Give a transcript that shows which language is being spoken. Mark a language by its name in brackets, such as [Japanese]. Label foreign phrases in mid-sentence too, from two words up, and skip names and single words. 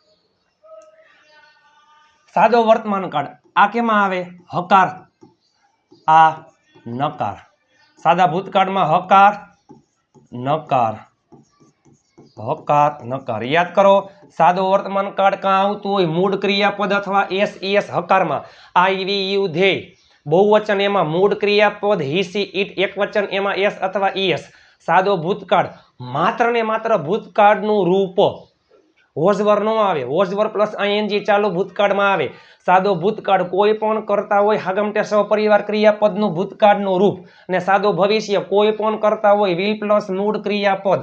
[Gujarati] સાદો વર્તમાન કાળ આ કેમાં આવે? હકાર, આ નકાર. સાદા ભૂતકાળમાં હકાર, નકાર, હકાર, નકાર. યાદ કરો, સાદો વર્તમાન કાળ કાં આવતું હોય મૂળ ક્રિયાપદ અથવા SES હકારમાં. [English] I, we, you, they. [Gujarati] બહુવચન એમાં મૂળ ક્રિયાપદ [English] he, she, it. [Gujarati] એકવચન એમાં S અથવા ES. સાદો ભૂતકાળ માત્ર ને માત્ર ભૂતકાળનું રૂપ. વોઝવર નો આવે, વોઝવર પ્લસ ING ચાલુ ભૂતકાળમાં આવે. સાદો ભૂતકાળ કોઈ પણ કરતા હોય હાગમટે સહપરિવાર ક્રિયાપદનું ભૂતકાળનું રૂપ. અને સાદો ભવિષ્ય કોઈ પણ કરતા હોય [English] will plus [Gujarati] મૂળ ક્રિયાપદ.